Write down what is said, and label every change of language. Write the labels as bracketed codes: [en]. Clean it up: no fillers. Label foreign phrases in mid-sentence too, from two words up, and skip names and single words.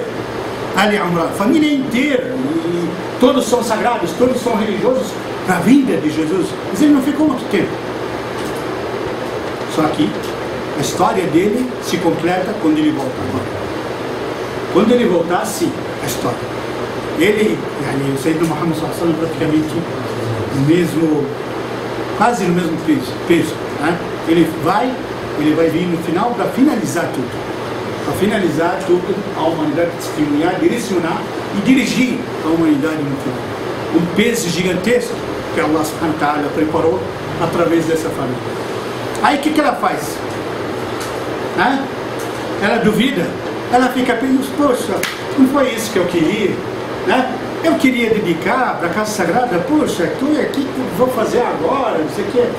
[pt] Ali Amran, família inteira. E todos são sagrados, todos são religiosos para a vinda de Jesus. Mas ele não ficou muito tempo. Só que a história dele se completa quando ele volta agora. Quando ele voltar, sim, a história. Ele, o Sayyidina Muhammad [ar] صلى الله عليه وسلم, [pt] praticamente quase no mesmo peso, né? Ele vai vir no final para finalizar tudo. Para finalizar tudo, a humanidade testemunhar, direcionar e dirigir a humanidade no final. Um peso gigantesco que [ar] الله سبحانه وتعالى [pt] preparou através dessa família. Aí o que ela faz? Né? Ela duvida, ela fica pensando: poxa, não foi isso que eu queria, né? Eu queria dedicar para a casa sagrada, poxa, estou aqui, o que vou fazer agora, não sei o que.